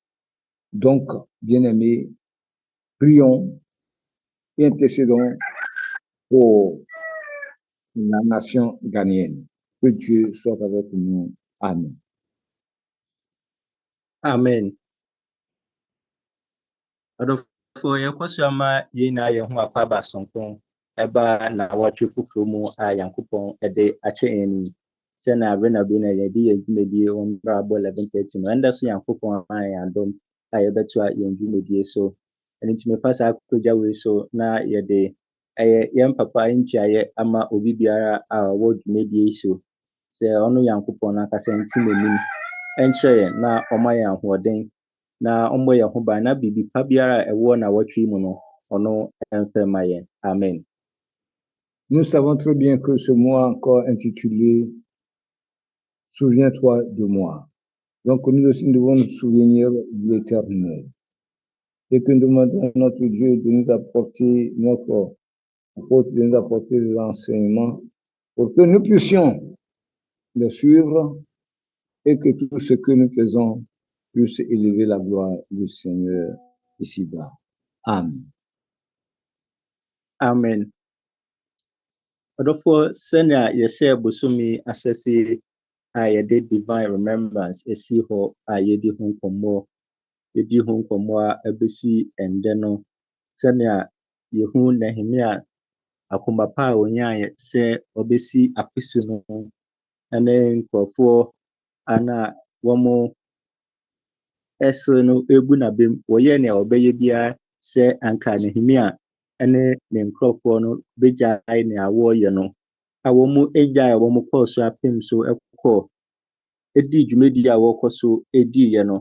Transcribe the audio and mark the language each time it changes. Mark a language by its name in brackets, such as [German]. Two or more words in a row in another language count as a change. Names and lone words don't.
[French] Donc, bien-aimés, prions et intercédons pour la nation ghanéenne. Que Dieu soit avec nous. Amen. Amen. [Akan] Adɔfoɔ yɛkɔ so ama yɛn nyinaa yɛn ho akɔ aba sonko ɛba na wɔtwe foforɔ mu a Nyankopɔn ɛde akyɛ yɛn ni. Sɛnea abenabɛ na yɛde yɛn dwumadie wɔ mmerɛ abɔ 11:30 no ɛnda so Nyankopɔn ama yɛn adom a yɛbɛtoa yɛn dwumadie so. Ɛno nti mefa saa akogya wei so na yɛde ɛyɛ yɛn papa nkyiayɛ ama obi biara a ɔwɔ dwumadie yi so. Sɛ ɔno Nyankopɔn n'ankasa nti n'anim ɛnkyerɛ yɛn na ɔma yɛn ahoɔden na ɔmmɔ yɛn ho ban na biribi pa biara a ɛwɔ na wɔtwe mu no ɔno ɛmfɛ ma yɛn. Amen. [French] Nous savons très bien que ce mois encore intitulé Souviens-toi de moi. Donc nous aussi devons nous souvenir de l'Éternel et que nous demandons à notre Dieu de nous apporter de nous apporter des enseignements pour que nous puissions les suivre et que tout ce que nous faisons puisse élever la gloire du Seigneur ici-bas. Amen. Amen. [Akan] Adɔfoɔ sɛnea yɛhyɛ bosomi asɛse a yɛde [English] divine remembrance [Akan] esi hɔ a yɛdi ho nkɔmmɔ a ɛbɛsi ɛndɛ no, sɛnea yɛhu Nehemia akoma pa a onyaeɛ sɛ ɔbɛsi apisu no ɛne nkurɔfoɔ ana wɔn ɛsere no egu n'abem wɔyɛ nea ɔbɛyɛ biara sɛ anka Nehemia ɛne ne nkurɔfoɔ no begyae nea wɔreyɛ no a wɔn egyae a wɔn kɔɔ so apem so ɛkɔ edi dwumadie a wɔkɔ so ediiɛ no.